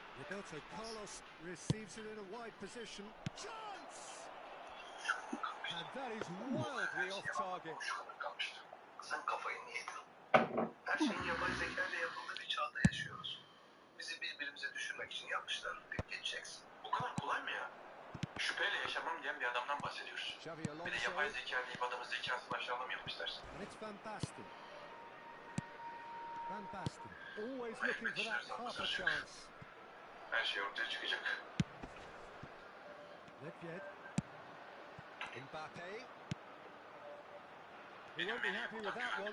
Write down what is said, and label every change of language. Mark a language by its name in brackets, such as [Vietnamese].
[English] Roberto Carlos receives it in a wide position. Chance! And that is wildly off target. [Turkish] Şu kadar kalmıştı. Sen kafayı niye yedin? Her şeyin yapay zeka ile yapıldığı bir çağda yaşıyoruz. Bizi birbirimize düşürmek için yapmışlar. Geçeceksin. Bu kadar kolay mı ya? Şüpheyle yaşamam diyen bir adamdan bahsediyoruz. [English] Xavi [Turkish] Bir de [English] Alonso. [Turkish] yapay zeka deyip adamın zekasını aşağılamayalım istersen. [English] And it's Van Basten. Van Basten. Always looking for that half a chance. [Turkish] Her şey ortaya çıkacak. [English] Nedved. Mbappe. He won't be happy with that one.